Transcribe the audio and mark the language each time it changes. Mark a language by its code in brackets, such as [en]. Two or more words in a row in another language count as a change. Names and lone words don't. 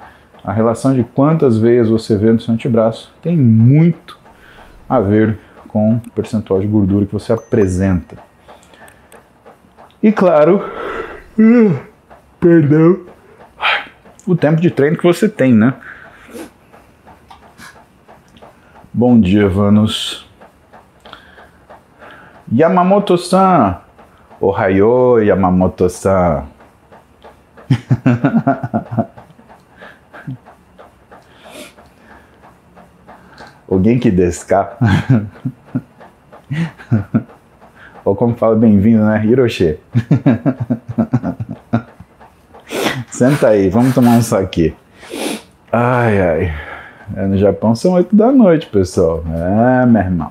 [pt] A relação de quantas veias você vê no seu antebraço tem muito a ver com o percentual de gordura que você apresenta. E claro, perdão, o tempo de treino que você tem, né? Bom dia, Vanus. [ja] 山本さん。おはよう、山本さん. お元気ですか? [pt] Ou como fala, bem-vindo, né? Hiroshi. Senta aí, vamos tomar um saquê. Ai, ai. No Japão são 8 da noite, pessoal. É, meu irmão.